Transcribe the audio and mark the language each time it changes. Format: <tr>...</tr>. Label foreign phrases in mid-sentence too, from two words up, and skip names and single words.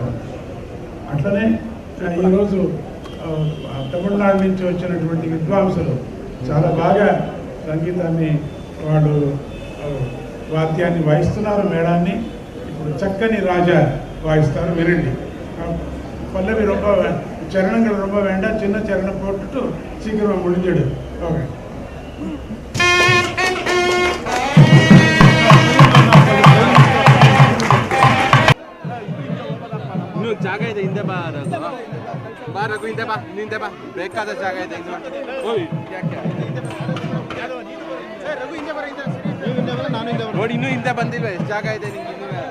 <te>అట్లనే ఈరోజు తమిళనాడు నుంచి వచ్చినటువంటి విద్వాంసులు చాలా బాగా సంగీతాన్ని వాళ్ళు వాద్యాన్ని వాయిస్తున్నారు, మేళాన్ని. ఇప్పుడు చక్కని రాజా వాయిస్తారు, వినండి.</te> <ta>பல்லவி ரொம்ப చరణங்கள் ரொம்ப வேண்டாம், சின்ன சரணம் போட்டுட்டு சீக்கிரமாக முடிஞ்சிடு. ஓகே.</ta> <kn>ಇನ್ನೂ ಜಾಗ ಇದೆ, ಹಿಂದೆ ಬಾ ರಘು, ಹಿಂದೆ ಬಾ, ಹಿಂದೆ ಬಾ, ಬೇಕಾದ ಜಾಗ ಇದೆ ಇನ್ನು. ನೋಡಿ, ಇನ್ನೂ ಹಿಂದೆ ಬಂದಿಲ್ವ, ಎಷ್ಟು ಜಾಗ ಇದೆ ನಿಂಗೆ ಇನ್ನೂ.</kn>